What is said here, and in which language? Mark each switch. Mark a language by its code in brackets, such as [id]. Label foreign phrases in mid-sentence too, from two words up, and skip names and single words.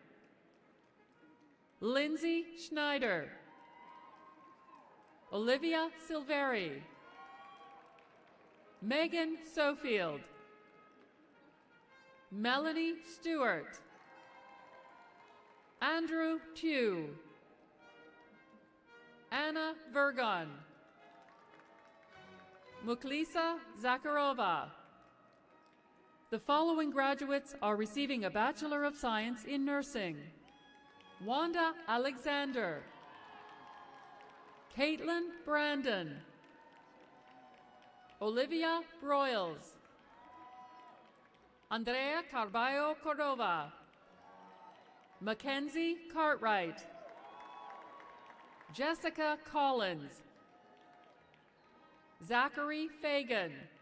[en] Lindsay Schneider, Olivia Silveri, Megan Sofield, Melanie Stewart, Andrew Pugh, Anna Vergon, Muklisa Zakharova. The following graduates are receiving a Bachelor of Science in Nursing. Wanda Alexander, Caitlin Brandon, Olivia Broyles, Andrea Carballo Cordova, Mackenzie Cartwright, Jessica Collins, Zachary Fagan,